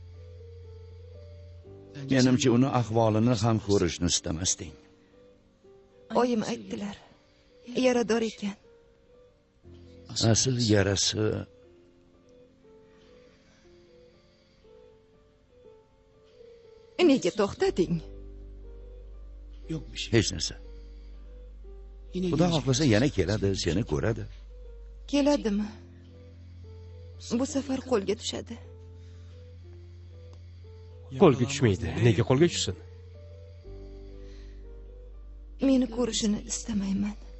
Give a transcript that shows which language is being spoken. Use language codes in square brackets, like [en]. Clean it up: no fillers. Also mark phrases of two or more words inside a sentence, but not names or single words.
[uz] Menimcha uni ahvolini ham ko'rishni istamasding. Oyim aytdilar. Yarador ekan. Asl yarasi Nega to'xtading? [tr] Yok bir şey. [uz] hech narsa. Xudo xohlasa yana keladi, seni ko'radi. Keladimi? Bu safar qo'lga tushadi. Qo'lga tushmaydi. Nega qo'lga tushsin? Meni ko'rishini istamayman.